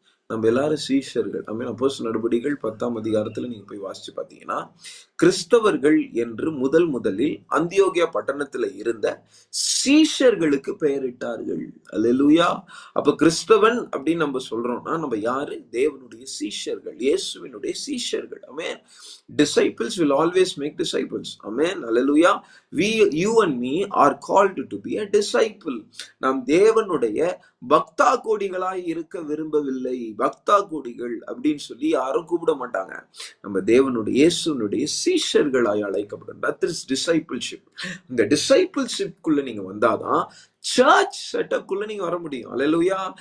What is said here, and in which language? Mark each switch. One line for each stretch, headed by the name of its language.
Tamil: நம்ம எல்லாரும் சீஷர்கள். அப்போஸ்தலர் நடபடிகள் 10ஆம் அதிகாரத்துல நீங்க போய் வாசிச்சு பாத்தீங்கன்னா, கிறிஸ்தவர்கள் என்று முதலில் அந்தியோகியா பட்டணத்துல இருந்த சீஷர்களுக்கு பெயரிட்டார்கள். அல்லேலூயா. அப்ப கிறிஸ்தவன் அப்படின்னு நம்ம சொல்றோம்னா நம்ம யாரு? தேவனுடைய சீஷர்கள், இயேசுவினுடைய சீஷர்கள். ஆமென்.
English: Disciples will always make disciples. Amen. Hallelujah. You and me are called to be a disciple.
Tamil: நாம் தேவனுடைய பக்தா கோடிகளாய் இருக்க விரும்பவில்லை. பக்தா கோடிகள் அப்படின்னு சொல்லி யாரும் கூப்பிட மாட்டாங்க. நம்ம தேவனுடைய இயேசுனுடைய சீஷர்களாய் அழைக்கப்படும்.
English: That is discipleship.
Tamil: இந்த டிசைபிள்ஷிப்குள்ள நீங்க வந்தாதான் சர்ச் செட்டப்குள்ள நீங்க வர முடியும். அல்லேலூயா.